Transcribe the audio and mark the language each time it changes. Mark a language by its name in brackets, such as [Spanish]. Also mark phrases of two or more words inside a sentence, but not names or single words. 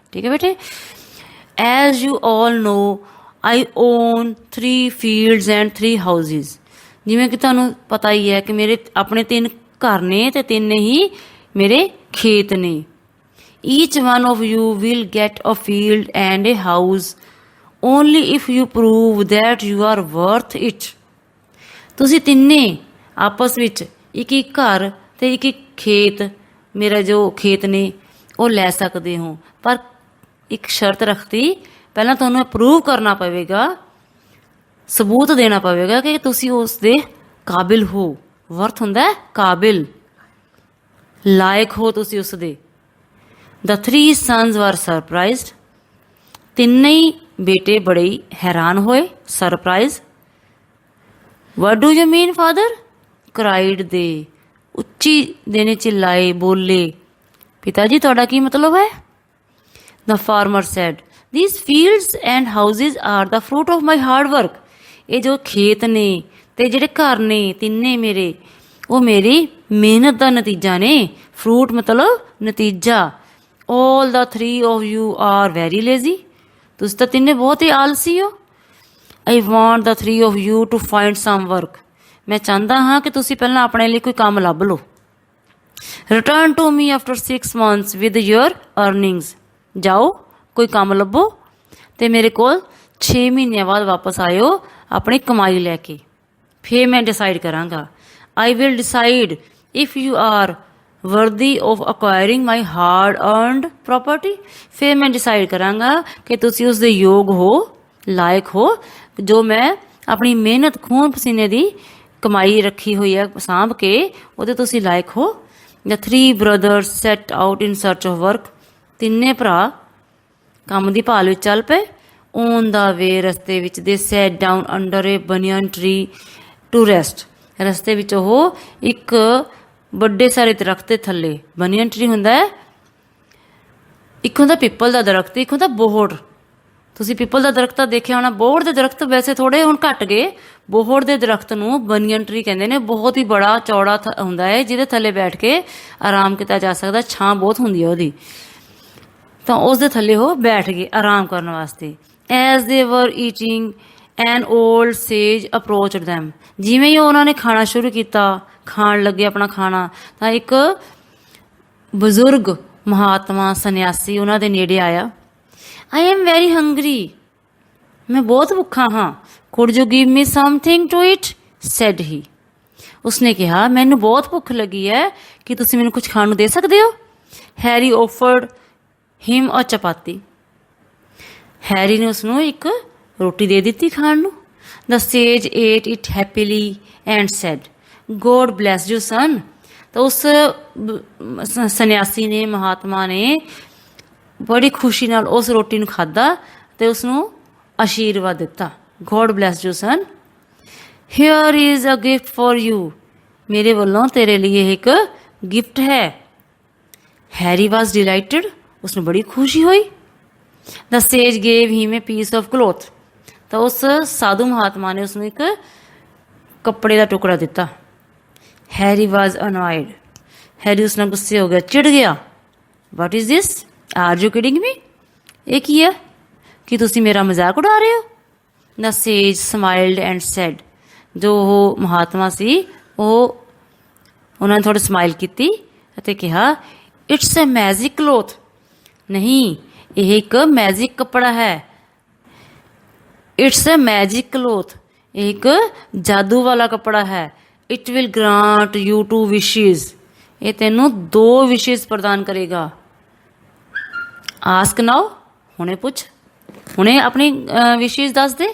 [Punjabi] ਠੀਕ ਹੈ ਬੇਟੇ। [English] As you all know I own 3 fields ਐਂਡ 3 houses। [Punjabi] ਜਿਵੇਂ ਕਿ ਤੁਹਾਨੂੰ ਪਤਾ ਹੀ ਹੈ ਕਿ ਮੇਰੇ ਆਪਣੇ 3 ਘਰ ਨੇ ਅਤੇ 3 ਹੀ ਮੇਰੇ ਖੇਤ ਨੇ। [English] Each one of you will get a field ਐਂਡ a house only if you prove that you are worth it। [Punjabi] ਤੁਸੀਂ ਤਿੰਨੇ ਆਪਸ ਵਿੱਚ ਇੱਕ ਘਰ ਅਤੇ ਇੱਕ ਖੇਤ, ਮੇਰਾ ਜੋ ਖੇਤ ਨੇ ਉਹ ਲੈ ਸਕਦੇ ਹੋ, ਪਰ ਇੱਕ ਸ਼ਰਤ ਰੱਖਤੀ, ਪਹਿਲਾਂ ਤੁਹਾਨੂੰ ਪ੍ਰੂਵ ਕਰਨਾ ਪਵੇਗਾ, ਸਬੂਤ ਦੇਣਾ ਪਵੇਗਾ ਕਿ ਤੁਸੀਂ ਉਸ ਦੇ ਕਾਬਿਲ ਹੋ। ਵਰਥ ਹੁੰਦਾ ਕਾਬਿਲ, ਲਾਇਕ ਹੋ ਤੁਸੀਂ ਉਸ ਦੇ। [English] The 3 sons were surprised। [Punjabi] ਤਿੰਨੇ ਹੀ ਬੇਟੇ ਬੜੇ ਹੀ ਹੈਰਾਨ ਹੋਏ, ਸਰਪ੍ਰਾਈਜ਼। [English] What do you mean father? [Punjabi] ਕਰਾਈਡ ਦੇ, ਉੱਚੀ ਦੇਣੇ ਚਿল্ਲਾਏ, ਬੋਲੇ, ਪਿਤਾ ਜੀ ਤੁਹਾਡਾ ਕੀ ਮਤਲਬ ਹੈ? [English] The farmer said these fields and houses are the fruit of my hard work. [Punjabi] ਇਹ ਜੋ ਖੇਤ ਨੇ ਅਤੇ ਜਿਹੜੇ ਘਰ ਨੇ ਤਿੰਨੇ ਮੇਰੇ, ਉਹ ਮੇਰੀ ਮਿਹਨਤ ਦਾ ਨਤੀਜਾ ਨੇ। ਫਰੂਟ ਮਤਲਬ ਨਤੀਜਾ। [English] all the three of you are very lazy. [Punjabi] ਤੁਸੀਂ ਤਾਂ ਤਿੰਨੇ ਬਹੁਤ ਹੀ ਆਲਸੀ ਹੋ. [English] I want the three of you to find some work. [Punjabi] ਮੈਂ ਚਾਹੁੰਦਾ ਹਾਂ ਕਿ ਤੁਸੀਂ ਪਹਿਲਾਂ ਆਪਣੇ ਲਈ ਕੋਈ ਕੰਮ ਲੱਭ ਲਓ. [English] Return to me after 6 months with your earnings. [Punjabi] ਜਾਓ ਕੋਈ ਕੰਮ ਲੱਭੋ ਤੇ ਮੇਰੇ ਕੋਲ 6 ਮਹੀਨਿਆਂ ਬਾਅਦ ਵਾਪਸ ਆਇਓ ਆਪਣੀ ਕਮਾਈ ਲੈ ਕੇ. ਫਿਰ ਮੈਂ ਡਿਸਾਈਡ ਕਰਾਂਗਾ. [English] I will decide if you are worthy of acquiring my hard earned property. [Punjabi] ਫਿਰ ਮੈਂ ਡਿਸਾਈਡ ਕਰਾਂਗਾ ਕਿ ਤੁਸੀਂ ਉਸ ਦੇ ਯੋਗ ਹੋ, ਲਾਇਕ ਹੋ, ਜੋ ਮੈਂ ਆਪਣੀ ਮਿਹਨਤ ਖੂਨ ਪਸੀਨੇ ਦੀ ਕਮਾਈ ਰੱਖੀ ਹੋਈ ਹੈ ਸਾਂਭ ਕੇ, ਉਹਦੇ ਤੁਸੀਂ ਲਾਇਕ ਹੋ. [English] The 3 brothers set out in search of work. [Punjabi] ਤਿੰਨੇ ਭਰਾ ਕੰਮ ਦੀ ਭਾਲ ਵਿੱਚ ਚੱਲ ਪਏ. [English] On the way, [Punjabi] ਰਸਤੇ ਵਿੱਚ [English] they sat down under a banyan tree to rest. [Punjabi] ਰਸਤੇ ਵਿੱਚ ਉਹ ਇੱਕ ਵੱਡੇ ਸਾਰੇ ਦਰਖਤ ਦੇ ਥੱਲੇ, [English] banyan tree [Punjabi] ਹੁੰਦਾ ਹੈ, ਇੱਕ ਹੁੰਦਾ ਪਿੱਪਲ ਦਾ ਦਰਖਤ, ਇੱਕ ਹੁੰਦਾ ਬੋਹੜ. ਤੁਸੀਂ ਪਿੱਪਲ ਦਾ ਦਰਖਤ ਤਾਂ ਦੇਖਿਆ ਹੋਣਾ. ਬੋਹੜ ਦੇ ਦਰਖਤ ਵੈਸੇ ਥੋੜ੍ਹੇ ਹੁਣ ਘੱਟ ਗਏ. ਬੋਹੜ ਦੇ ਦਰਖਤ ਨੂੰ [English] banyan tree [Punjabi] ਕਹਿੰਦੇ ਨੇ. ਬਹੁਤ ਹੀ ਬੜਾ ਚੌੜਾ ਹੁੰਦਾ ਹੈ ਜਿਹਦੇ ਥੱਲੇ ਬੈਠ ਕੇ ਆਰਾਮ ਕੀਤਾ ਜਾ ਸਕਦਾ. ਛਾਂ ਬਹੁਤ ਹੁੰਦੀ ਹੈ ਉਹਦੀ. ਤਾਂ ਉਸ ਦੇ ਥੱਲੇ ਉਹ ਬੈਠ ਗਏ ਆਰਾਮ ਕਰਨ ਵਾਸਤੇ. [English] As they were eating, an old sage approached them. [Punjabi] ਜਿਵੇਂ ਹੀ ਉਹਨਾਂ ਨੇ ਖਾਣਾ ਸ਼ੁਰੂ ਕੀਤਾ, ਖਾਣ ਲੱਗੇ ਆਪਣਾ ਖਾਣਾ, ਤਾਂ ਇੱਕ ਬਜ਼ੁਰਗ ਮਹਾਤਮਾ ਸੰਨਿਆਸੀ ਉਹਨਾਂ ਦੇ ਨੇੜੇ ਆਇਆ. [English] I am very hungry. [Punjabi] ਮੈਂ ਬਹੁਤ ਭੁੱਖਾ ਹਾਂ. [English] Could you give me something to eat? said he. [Punjabi] ਉਸਨੇ ਕਿਹਾ, ਮੈਨੂੰ ਬਹੁਤ ਭੁੱਖ ਲੱਗੀ ਹੈ, ਕਿ ਤੁਸੀਂ ਮੈਨੂੰ ਕੁਝ ਖਾਣ ਨੂੰ ਦੇ ਸਕਦੇ ਹੋ? [English] Harry offered him a chapati. [Punjabi] ਹੈਰੀ ਨੇ ਉਸਨੂੰ ਇੱਕ ਰੋਟੀ ਦੇ ਦਿੱਤੀ ਖਾਣ ਨੂੰ. [English] The sage ate it happily and said, God bless you, son. [Punjabi] ਤਾਂ ਉਸ ਸੰਨਿਆਸੀ ਨੇ, ਮਹਾਤਮਾ ਨੇ ਬੜੀ ਖੁਸ਼ੀ ਨਾਲ ਉਸ ਰੋਟੀ ਨੂੰ ਖਾਧਾ ਤੇ ਉਸਨੂੰ ਆਸ਼ੀਰਵਾਦ ਦਿੱਤਾ. [English] God bless you, son. Here is a gift for you. [Punjabi] ਮੇਰੇ ਵੱਲੋਂ ਤੇਰੇ ਲਈ ਇਹ ਇੱਕ ਗਿਫਟ ਹੈ. [English] Harry was delighted. [Punjabi] ਉਸਨੂੰ ਬੜੀ ਖੁਸ਼ੀ ਹੋਈ. [English] The sage gave him a piece of cloth. [Punjabi] ਤਾਂ ਉਸ ਸਾਧੂ ਮਹਾਤਮਾ ਨੇ ਉਸਨੂੰ ਇੱਕ ਕੱਪੜੇ ਦਾ ਟੁਕੜਾ ਦਿੱਤਾ. [English] Harry was annoyed. [Punjabi] Harry ਉਸ ਨਾਲ ਗੁੱਸੇ ਹੋ ਗਿਆ, ਚਿੜ ਗਿਆ. [English] What is this? Are you kidding me? [Punjabi] ਇਹ ਕੀ ਹੈ? ਕੀ ਤੁਸੀਂ ਮੇਰਾ ਮਜ਼ਾਕ ਉਡਾ ਰਹੇ ਹੋ? [English] The sage smiled and said. [Punjabi] ਜੋ ਉਹ ਮਹਾਤਮਾ ਸੀ ਉਹ ਉਹਨਾਂ ਨੇ ਥੋੜ੍ਹੀ ਸਮਾਈਲ ਕੀਤੀ ਅਤੇ ਕਿਹਾ, [English] It's a magic cloth. [Punjabi] ਨਹੀਂ, ਇਹ ਇੱਕ ਮੈਜਿਕ ਕੱਪੜਾ ਹੈ. [English] It's a magic cloth. [Punjabi] ਇਹ ਇੱਕ ਜਾਦੂ ਵਾਲਾ ਕੱਪੜਾ ਹੈ. [English] It will grant you 2 wishes. [Punjabi] ਇਹ ਤੈਨੂੰ 2 ਵਿਸ਼ਿਜ਼ ਪ੍ਰਦਾਨ ਕਰੇਗਾ. [English] Ask now. [Punjabi] ਹੁਣੇ ਪੁੱਛ, ਹੁਣੇ ਆਪਣੀ ਵਿਸ਼ਿਜ਼ ਦੱਸ ਦੇ.